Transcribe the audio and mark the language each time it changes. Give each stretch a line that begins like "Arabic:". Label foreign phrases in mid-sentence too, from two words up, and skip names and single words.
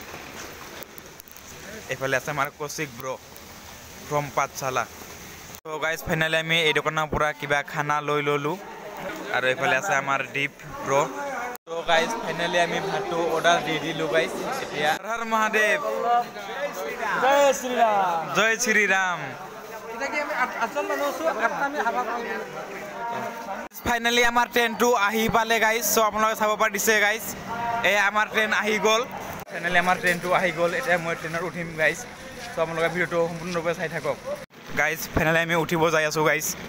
Assamese: এফালে আছে আমাৰ কৌশিক
English: bro from
Assamese: পাঠশালা তো গাইস ফাইনালি আমি এই দোকানৰ পৰা কিবা খানা লৈ ললো আৰু এফালে আছে আমাৰ দীপ ব্ৰ তো গাইস ফাইনালি আমি ভাতটো অৰ্ডাৰ দি দিলো গাইস এতিয়া হৰ মহাদেৱ
Hindi: जय श्री राम जय श्री राम
Assamese: ফাইনালি আমাৰ ট্ৰেইনটো আহি পালে গাইস সো আপোনালোকে চাব পাৰিছে গাইস এই আমাৰ ট্ৰেইন আহি গল ফাইনালি আমাৰ ট্ৰেইনটো আহি গল এতিয়া মই ট্ৰেইনত উঠিম গাইস সো আপোনালোকে ভিডিওটো সম্পূৰ্ণৰূপে চাই থাকক গাইস ফাইনালি আমি উঠিব যাই আছো গাইস